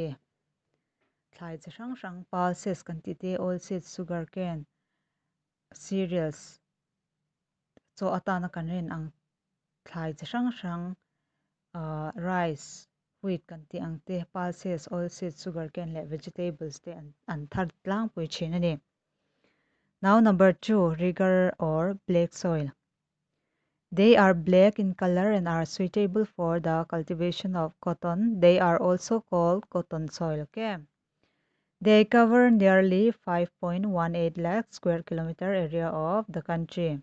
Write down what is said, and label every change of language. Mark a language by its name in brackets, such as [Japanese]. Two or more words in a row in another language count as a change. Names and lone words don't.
[Mizo] thlai chi hrang hrang pulses kan ti te [English] oilseeds sugarcane cereals [Mizo] chaw atana kan rin ang thlai chi hrang hrang [English] rice wheat [Mizo] kan ti ang te [English] pulses oilseeds sugarcane [Mizo] le vegetables te an thar tlang pui thin ani [English] now number 2 rigor or black soil. They are black in color and are suitable for the cultivation of cotton. They are also called cotton soil. Okay. They cover nearly 5.18 lakh square kilometer area of the country.